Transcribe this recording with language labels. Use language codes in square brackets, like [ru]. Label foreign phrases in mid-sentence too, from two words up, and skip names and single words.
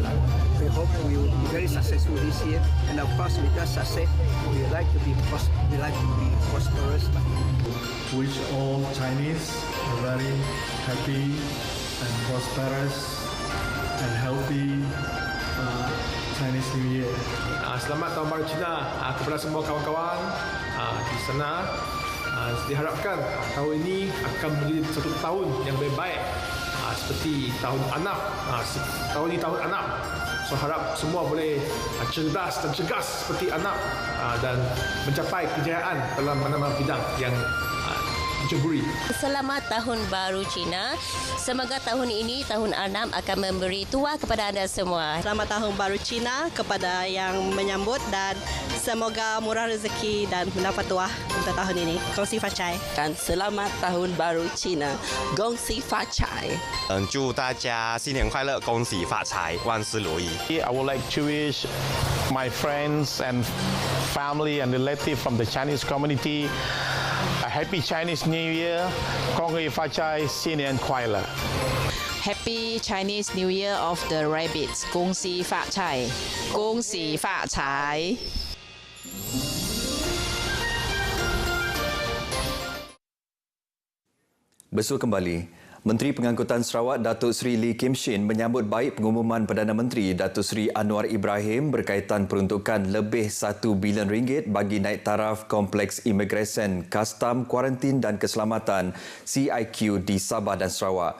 [en] We hope we will be very successful this year, and of course, with that success, we like to be prosperous. Wish all Chinese are very happy and prosperous and healthy Chinese New Year. [ms] Selamat Tahun Baru Cina kepada semua kawan-kawan di sana. Diharapkan tahun ini akan menjadi satu tahun yang lebih baik seperti tahun anak. Tahun ini tahun anak. So harap semua boleh cerdas dan cegas seperti anak dan mencapai kejayaan dalam mana-mana bidang yang diceburi. Selamat Tahun Baru Cina. Semoga tahun ini, tahun anak, akan memberi tuah kepada anda semua. Selamat Tahun Baru Cina kepada yang menyambut dan semoga murah rezeki dan mendapat tuah untuk tahun ini. [zh] 恭喜发财. [ms] Dan selamat Tahun Baru Cina. [zh] 恭喜发财. 祝大家新年快乐，恭喜发财，万事如意。 [en] I would like to wish my friends and family and relatives from the Chinese community a happy Chinese New Year. [zh] 恭喜发财，新年快乐。 [en] Happy Chinese New Year of the Rabbits. [zh] 恭喜发财，恭喜发财。 [ms] Bersua kembali, Menteri Pengangkutan Sarawak Datuk Seri Lee Kim Shin menyambut baik pengumuman Perdana Menteri Datuk Seri Anwar Ibrahim berkaitan peruntukan lebih RM1 bilion bagi naik taraf Kompleks Imigresen, Kastam, Kuarantin dan Keselamatan CIQ di Sabah dan Sarawak.